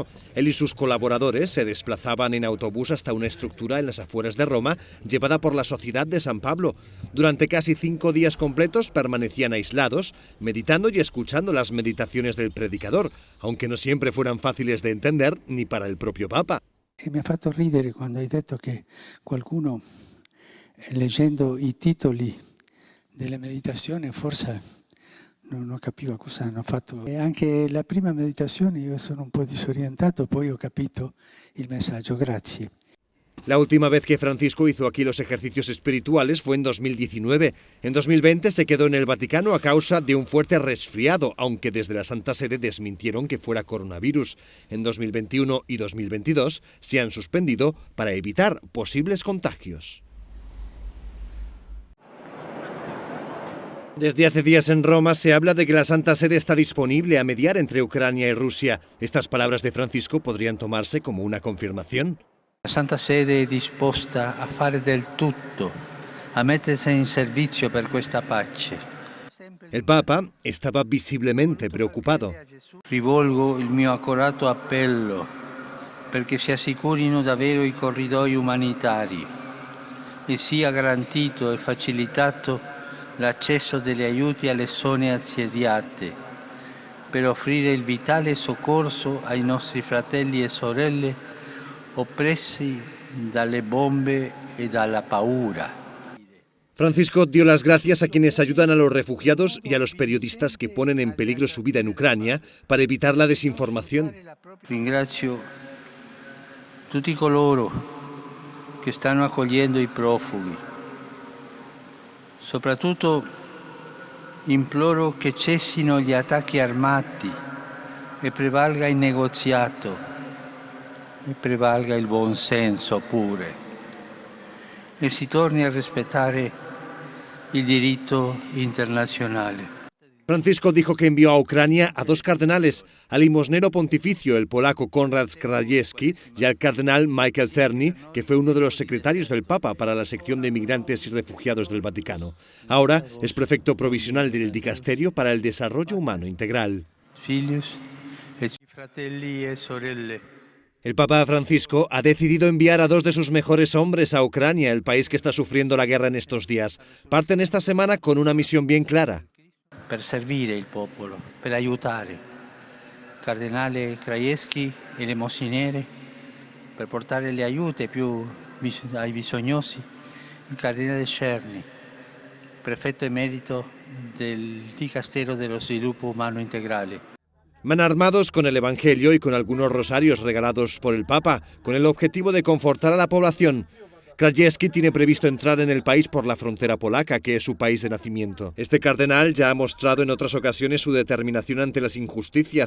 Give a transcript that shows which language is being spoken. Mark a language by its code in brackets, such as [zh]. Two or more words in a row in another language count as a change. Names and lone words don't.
[es] Él y sus colaboradores se desplazaban en autobús hasta una estructura en las afueras de Roma, llevada por la Sociedad de San Pablo. Durante casi 5 días completos permanecían aislados, meditando y escuchando las meditaciones del predicador, aunque no siempre fueran fáciles de entender ni para el propio Papa. [it] Mi ha fatto ridere quando hai detto che qualcuno, leggendo i titoli delle meditazioni, forse non capivo cosa hanno fatto. E anche la prima meditazione io sono un po' disorientato, poi ho capito il messaggio. Grazie. [es] La última vez que Francisco hizo aquí los ejercicios espirituales fue en 2019. En 2020 se quedó en el Vaticano a causa de un fuerte resfriado, aunque desde la Santa Sede desmintieron que fuera coronavirus. En 2021 y 2022 se han suspendido para evitar posibles contagios. Desde hace días en Roma se habla de que la Santa Sede está disponible a mediar entre Ucrania y Rusia. Estas palabras de Francisco podrían tomarse como una confirmación. [it] La Santa Sede è disposta a fare del tutto, a mettersi in servizio per questa pace. [es] El Papa estaba visiblemente preocupado. [it] Rivolgo il mio accorato appello perché si assicurino davvero i corridoi umanitari e sia garantito e facilitato l'accesso degli aiuti alle zone assediate, per offrire il vitale soccorso ai nostri fratelli e sorelle oppressi dalle bombe e dalla paura. [es] Francisco dio las gracias a quienes ayudan a los refugiados y a los periodistas que ponen en peligro su vida en Ucrania para evitar la desinformación. [it] Ringrazio tutti coloro che stanno accogliendo i profughi. Soprattutto imploro che cessino gli attacchi armati e prevalga il negoziato e prevalga il buon senso pure e si torni a rispettare il diritto internazionale. [es] Francisco dijo que envió a Ucrania a 2 cardenales, al limosnero pontificio, el polaco Konrad Krajewski, y al cardenal Michael Czerny, que fue uno de los secretarios del Papa para la sección de migrantes y refugiados del Vaticano. Ahora es prefecto provisional del Dicasterio para el Desarrollo Humano Integral. [it] Figli e fratelli e sorelle. [es] El Papa Francisco ha decidido enviar a 2 de sus mejores hombres a Ucrania, el país que está sufriendo la guerra en estos días. Parten esta semana con una misión bien clara. [it] Per servire il popolo, per aiutare. Il cardinale Krajewski e le Monsinere per portare le aiute più ai bisognosi. Il cardinale Czerny, prefetto emerito del Dicastero dello Sviluppo Umano Integrale. [es] Van armados con el Evangelio y con algunos rosarios regalados por el Papa, con el objetivo de confortar a la población. Krajewski tiene previsto entrar en el país por la frontera polaca, que es su país de nacimiento. Este cardenal ya ha mostrado en otras ocasiones su determinación ante las injusticias.